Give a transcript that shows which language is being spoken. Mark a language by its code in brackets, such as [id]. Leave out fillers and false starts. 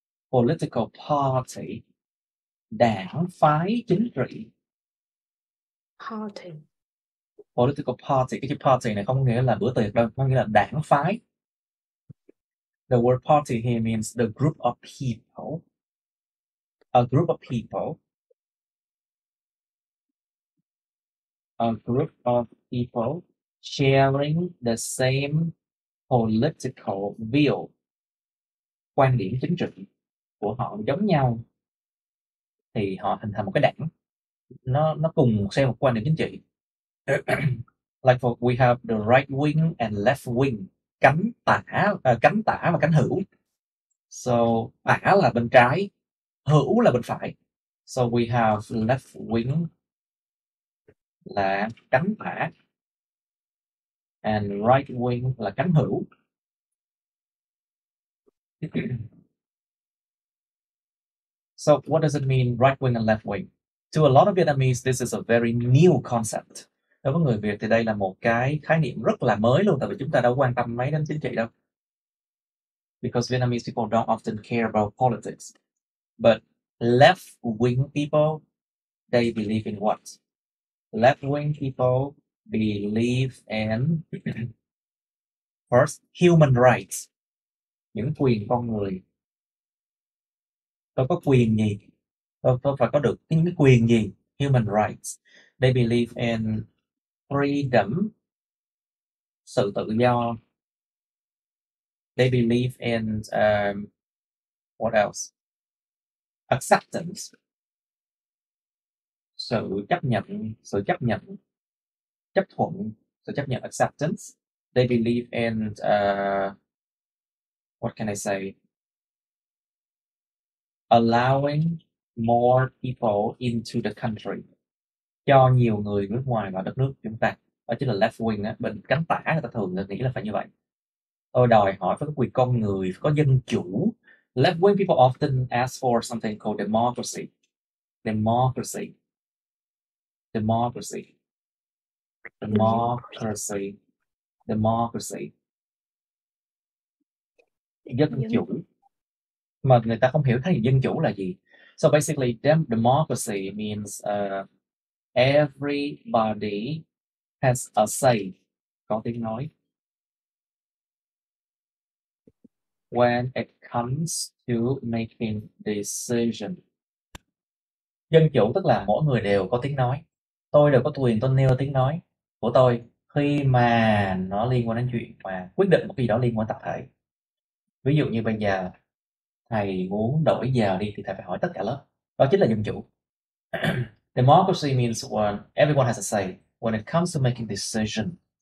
[en] Political party, [vi] đảng phái chính trị. [en] Political party, [vi] cái chữ party này không nghĩa là bữa tiệc đâu, nó nghĩa là đảng phái. [en] The word party here means the group of people. A group of people. A group of people sharing the same political view. [vi] Quan điểm chính trị của họ giống nhau thì họ hình thành một cái đảng. Nó cùng xem một quan điểm chính trị. [en] Like we have the right wing and left wing [vi] cánh tả và cánh hữu. So tả là bên trái, hữu là bên phải. [en] So we have left wing [vi] là cánh tả [en] and right wing [vi] là cánh hữu. [en] So what does it mean right wing and left wing? To a lot of Vietnamese, this is a very new concept. [vi] Đối với người Việt thì đây là một cái khái niệm rất là mới luôn, tại vì chúng ta đâu quan tâm mấy đến chính trị đâu. [en] Because Vietnamese people don't often care about politics. But left-wing people, they believe in what? Left-wing people believe in first, human rights. [vi] Những quyền con người. Tôi có quyền gì? Tôi phải có được những cái quyền gì? [en] Human rights. They believe in freedom, [vi] sự tự do. [en] They believe in what else? [vi] Acceptance, sự chấp nhận, chấp thuận, sự chấp nhận, acceptance. [en] They believe in what can I say? Allowing more people into the country. [vi] Cho nhiều người nước ngoài vào đất nước chúng ta. Đó chính là left wing á. Bên cánh tả người ta thường nghĩ là phải như vậy. Tôi đòi hỏi phải có quyền con người, phải có dân chủ. [en] Left wing people often ask for something called democracy. Democracy. Democracy. Democracy. Democracy. [vi] Dân chủ. Mà người ta không hiểu thấy dân chủ là gì. [en] So basically, democracy means everybody has a say, [vi] có tiếng nói. [en] When it comes to making decision. [vi] Dân chủ tức là mỗi người đều có tiếng nói. Tôi đều có quyền tôi nêu tiếng nói của tôi khi mà nó liên quan đến chuyện mà quyết định một cái gì đó liên quan tập thể. Ví dụ như bây giờ thầy muốn đổi giờ đi thì thầy phải hỏi tất cả lớp. Đó chính là dân chủ. [en] Democracy means when everyone has a say when it comes to making decision.